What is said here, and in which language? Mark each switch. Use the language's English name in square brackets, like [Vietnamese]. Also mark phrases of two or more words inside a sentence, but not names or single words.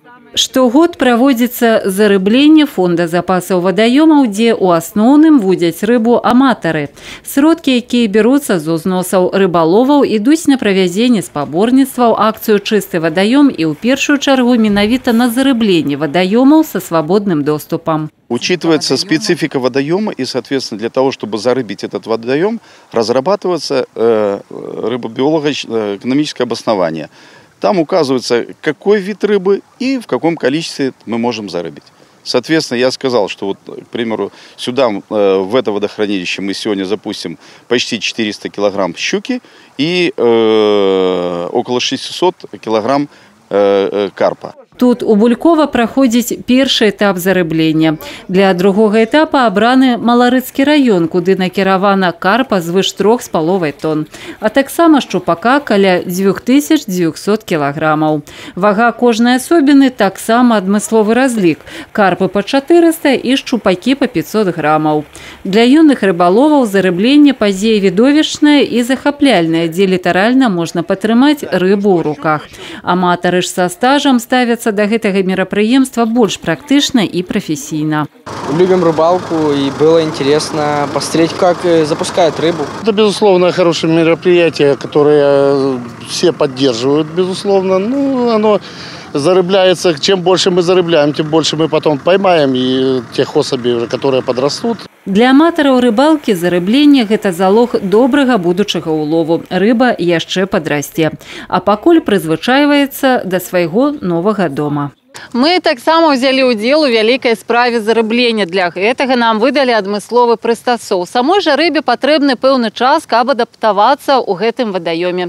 [Belarusian] Штогод праводзіцца зарыбленне фонда запасаў вадаёмаў, дзе ў асноўным водзяць рыбу аматары. Сродкі, якія бяруцца з узносаў рыбаловаў, ідуць на правядзенне спаборніцтваў, акцыю «Чысты вадаём» і ў першую чаргу менавіта на зарыбленне вадаёмаў со свободным доступом. [Russian] Учитывается специфика водоема, и, соответственно, для того, чтобы зарыбить этот водоем, разрабатывается рыбобиолого-экономическое обоснование. Там указывается, какой вид рыбы и в каком количестве мы можем зарыбить. Соответственно, я сказал, что, вот, к примеру, сюда, в это водохранилище, мы сегодня запустим почти 400 килограмм щуки и около 600 килограмм карпа. [Belarusian] Тут у Булькова праходзіць першы этап зарыблення. Для другога этапа абраны Маларыцкі раён, куды накіравана карпа звыш 3,5 тонн, а таксама шчупака каля 2900 кілаграмаў. Вага кожнай асобіны таксама адмысловы разлік. Карпы па 400 і шчупакі па 500 грамаў. Для юных рыбаловаў зарыбленне падзея відовішчная і захапляльная, дзе літаральна можна патрымаць рыбу ў руках. Аматары ж са стажам ставяцца до гэтага мерапрыемства больш практычна и профессийно. [Russian] Любим рыбалку, и было интересно посмотреть, как запускают рыбу. Это, безусловно, хорошее мероприятие, которое все поддерживают, безусловно. Ну, оно зарыбляется. Чем больше мы зарыбляем, тем больше мы потом поймаем и тех особей, которые подрастут. [Belarusian] Для аматараў рыбалкі зарыбленне – гэта залог добрага будучага улову. Рыба яшчэ падрасце. А пакуль прызвычайваецца да свайго новага дома. Мы таксама ўзялі ўдзел у вялікай справе зарыблення. Для гэтага нам выдалі адмысловы прыстасоў. Самой жа рыбе патрэбны пэўны час, каб адаптавацца ў гэтым вадаёме.